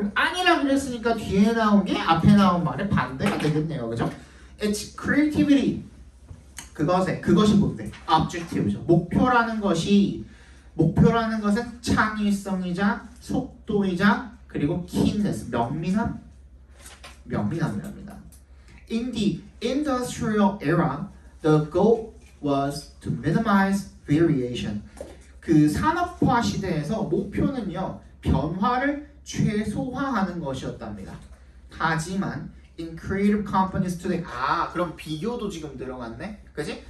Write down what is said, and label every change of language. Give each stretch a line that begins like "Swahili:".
Korean: 아니라 그랬으니까 뒤에 나온 게 앞에 나온 말의 반대가 되겠네요. 그죠?
English: It's creativity.
Korean: 그것이 뭔데? Objective죠. 목표라는 것이 목표라는 것은 창의성이자 속도이자 그리고 keenness, 명민함이랍니다.
English: In the industrial era, the goal was to minimize variation.
Korean: 그 산업화 시대에서 목표는요, 변화를 최소화하는 것이었답니다. 하지만
English: in creative companies today,
Korean: 그럼 비교도 지금 들어갔네, 그지?